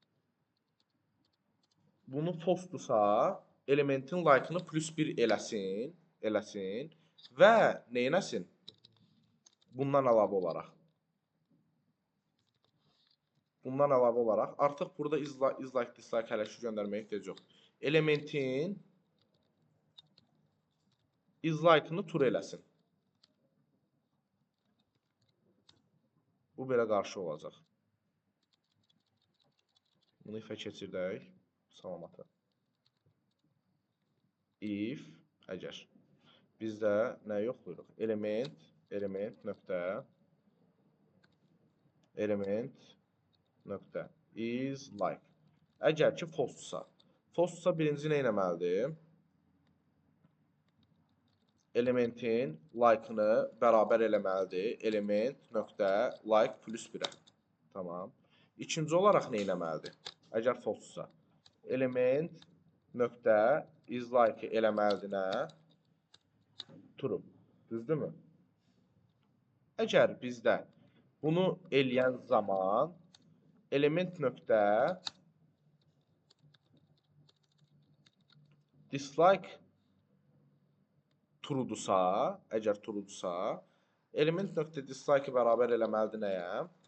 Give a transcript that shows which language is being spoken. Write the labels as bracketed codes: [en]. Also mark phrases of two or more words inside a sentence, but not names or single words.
[az] Bunu false-dursa, elementin like-ını +1 eləsin və neynəsin? Bundan əlavə olaraq artıq burada [en] is like, dislike [az] hələ ki göndərməyə ehtiyac yox. Elementin [en] is like-ını [az] true eləsin. Bu belə qarşı olacaq. Bunu ifə keçirdək. Salamatı. If, əgər. Bizdə nə yoxlayırıq? Element nöqtə [en] is like. [az] Əgər ki false-sa. False-sa birinci nə etməlidir? Elementin like-ını bərabər eləməlidir. Element nöqtə like plus 1-ə. Tamam. İkinci olaraq nə etməlidir? Əgər false-sa. Element nöqtə [en] is like [az] eləməlidir nə? True. Düzdürmü? Əgər bizdə bunu eləyən zaman element nöqtə [en] dislike true'dursa, [az] əgər true'dursa, element nöqtə dislike bərabər eləməlidir nəyə?